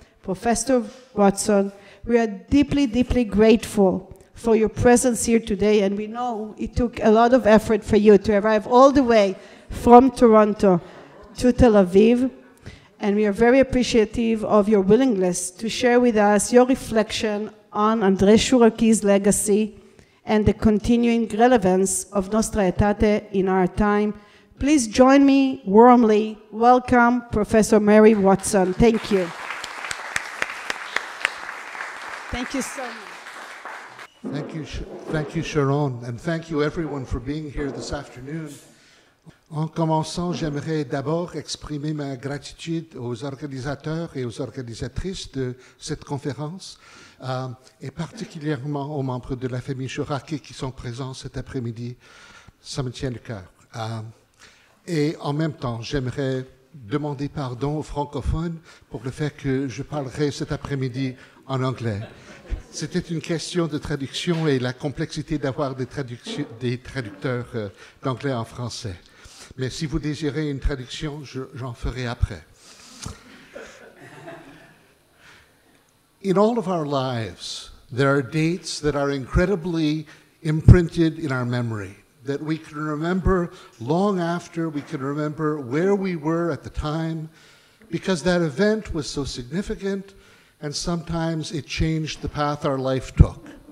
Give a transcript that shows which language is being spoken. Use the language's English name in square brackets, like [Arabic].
[English] Professor Watson, we are deeply, deeply grateful for your presence here today, and we know it took a lot of effort for you to arrive all the way from Toronto to Tel Aviv, and we are very appreciative of your willingness to share with us your reflection on André Chouraqui's legacy and the continuing relevance of Nostra Aetate in our time. Please join me warmly. Welcome, Professor Mary Watson. Thank you. Thank you so much. Thank you, Sharon, and thank you everyone for being here this afternoon. [French] En commençant, j'aimerais d'abord exprimer ma gratitude aux organisateurs et aux organisatrices de cette conférence, et particulièrement aux membres de la famille Chouraqui qui sont présents cet après-midi. Ça me tient le cœur. Et en même temps, j'aimerais demander pardon aux francophones pour le fait que je parlerai cet après-midi en anglais. C'était une question de traduction et la complexité d'avoir des traducteurs d'anglais en français. Mais si vous désirez une traduction, j'en ferai après. [English] In all of our lives, there are dates that are incredibly imprinted in our memory, that we can remember long after, we can remember where we were at the time, because that event was so significant, and sometimes it changed the path our life took.